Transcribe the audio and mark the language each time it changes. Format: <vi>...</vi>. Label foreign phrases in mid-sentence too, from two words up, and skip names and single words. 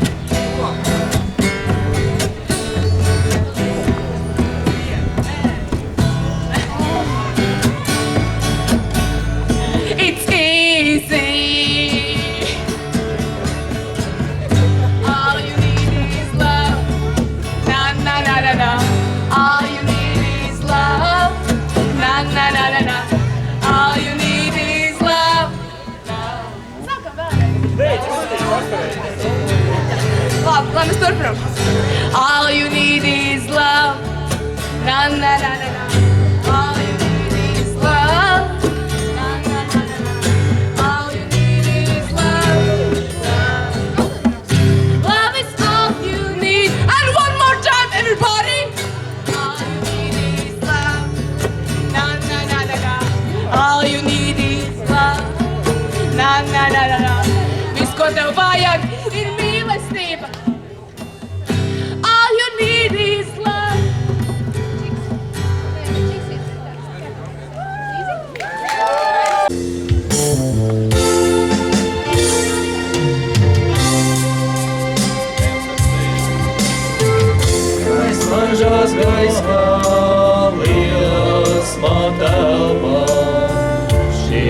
<en>It's easy. All you need is love. Na na na na na. All you need is love. Na na na na na. All you need is love.</en> <lv>Sākam vēlreiz. Labi, mēs turpinām.</lv> <en>All you need is love. Na na na na na. All you need is love. Na na na na na. All you need is love. Love is all you need. And one more time, everybody. All you need is love. Na na na na na. All you need is love. Na na na na na.</en> <lv>Viss, ko tev vajag, ir mīlestība.</lv> <en>All you need is love.</en> <lv>Mažās gaismā liels man telpā, šie</lv>